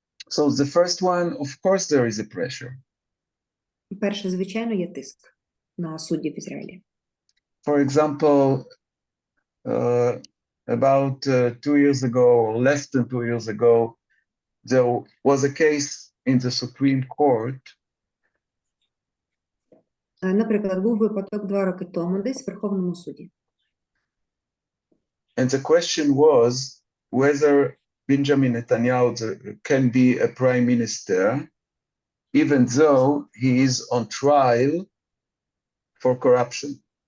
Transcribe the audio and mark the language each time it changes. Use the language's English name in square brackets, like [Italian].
[English] So the first one, of course, there is a pressure. [Ukrainian] Перше, звичайно, є тиск на суддів в Ізраїлі. [English] For example, about 2 years ago, or less than 2 years ago, there was a case in the Supreme Court. [Ukrainian] Наприклад, був випадок 2 роки тому десь в Верховному суді. [English] And the question was whether Benjamin Netanyahu can be a prime minister, even though he is on trial for corruption.